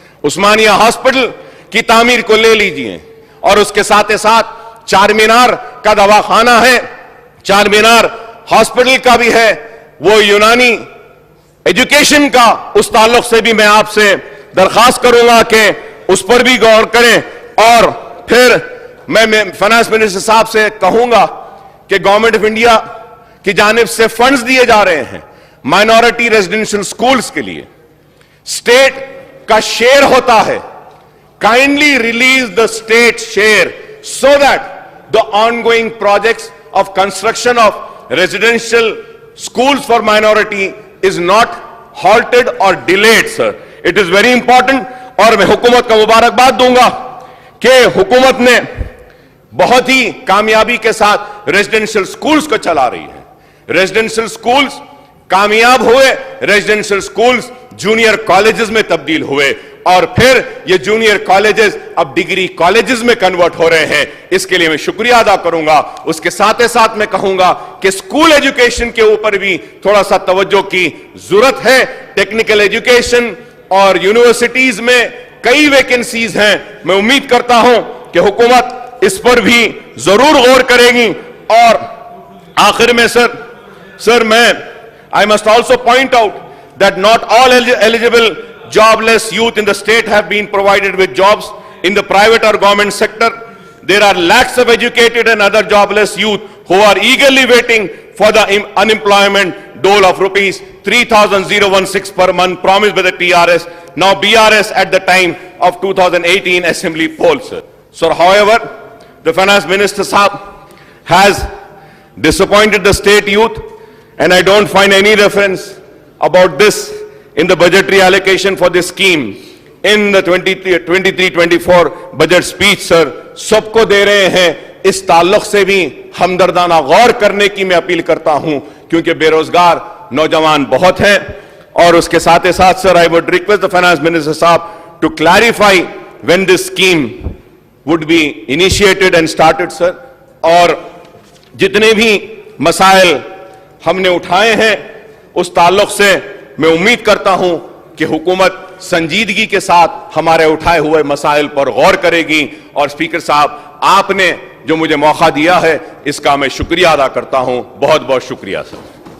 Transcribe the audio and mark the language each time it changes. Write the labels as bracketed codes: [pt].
[ur] عثمانیہ hospital کی تعمیر کو لے لیجئے, اور اس کے ساتھ ساتھ چار مینار کا دواخانہ ہے, چار مینار ہاسپٹل کا بھی ہے, وہ یونانی ایجوکیشن کا, اس تعلق سے بھی میں آپ سے درخواست کروں گا کہ اس پر بھی غور کریں. اور پھر میں فائنانس منسٹر صاحب سے کہوں گا کہ گورنمنٹ آف انڈیا کی جانب سے فنڈز دیے جا رہے ہیں مائنورٹی ریزیڈنشل سکولز کے لیے, اسٹیٹ کا شیئر ہوتا ہے. [en] Kindly release the state share so that the ongoing projects of construction of residential schools for minority is not halted or delayed, sir. It is very important. [ur] اور میں حکومت کا مبارکباد دوں گا کہ حکومت نے بہت ہی کامیابی کے ساتھ ریزیڈنشل سکولز کو چلا رہی ہے. ریزیڈنشل سکولز کامیاب ہوئے, ریزیڈنشل سکولز جونیئر کالجز میں تبدیل ہوئے, اور پھر یہ جونیئر کالجز اب ڈگری کالجز میں کنورٹ ہو رہے ہیں. اس کے لیے میں شکریہ ادا کروں گا. اس کے ساتھ میں کہوں گا کہ اسکول ایجوکیشن کے اوپر بھی تھوڑا سا توجہ کی ضرورت ہے. ٹیکنیکل ایجوکیشن اور یونیورسٹیز میں کئی ویکنسیز ہیں. میں امید کرتا ہوں کہ حکومت اس پر بھی ضرور غور کرے گی. اور آخر میں سر میں [en] I must also point out that not all eligible jobless youth in the state have been provided with jobs in the private or government sector. There are lakhs of educated and other jobless youth who are eagerly waiting for the unemployment dole of rupees 3,016 per month promised by the TRS, now BRS at the time of 2018 assembly polls. So however, the finance minister Saab has disappointed the state youth, and I don't find any reference about this in the budgetary allocation for this scheme in the 23-24 budget speech, sir. [ur] سب کو دے رہے ہیں. اس تعلق سے بھی ہمدردانہ غور کرنے کی میں اپیل کرتا ہوں, کیونکہ بے روزگار نوجوان بہت ہیں. اور اس کے ساتھ سر, [en] I would request the finance minister صاحب to clarify when this scheme would be initiated and started, sir. [ur] اور جتنے بھی مسائل ہم نے اٹھائے ہیں اس تعلق سے میں امید کرتا ہوں کہ حکومت سنجیدگی کے ساتھ ہمارے اٹھائے ہوئے مسائل پر غور کرے گی. اور اسپیکر صاحب, آپ نے جو مجھے موقع دیا ہے اس کا میں شکریہ ادا کرتا ہوں. بہت بہت شکریہ سر.